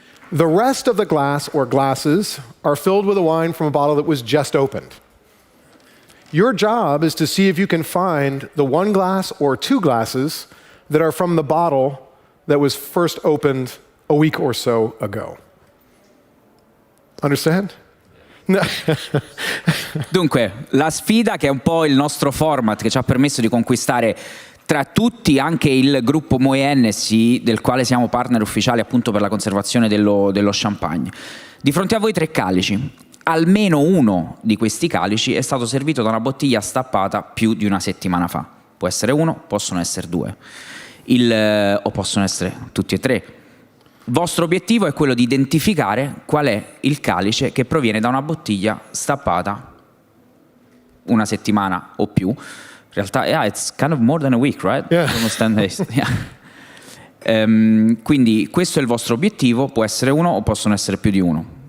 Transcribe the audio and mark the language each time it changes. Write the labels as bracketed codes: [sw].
[en] The rest of the glass or glasses are filled with a wine from a bottle that was just opened. Your job is to see if you can find the 1 glass or 2 glasses that are from the bottle that was first opened a week or so ago. Understand? [it] Dunque, la sfida, che è un po' il nostro format che ci ha permesso di conquistare tra tutti anche il gruppo Moët NSI, del quale siamo partner ufficiali appunto per la conservazione dello champagne. Di fronte a voi 3 calici. Almeno uno di questi calici è stato servito da una bottiglia stappata più di una settimana fa. Può essere 1, possono essere 2, o possono essere tutti e 3. Il vostro obiettivo è quello di identificare qual è il calice che proviene da una bottiglia stappata una settimana o più. In realtà, [en] it's kind of more than a week, right? Yeah. Almost 10 days. Yeah. [it] Quindi questo è il vostro obiettivo, può essere 1 o possono essere più di 1.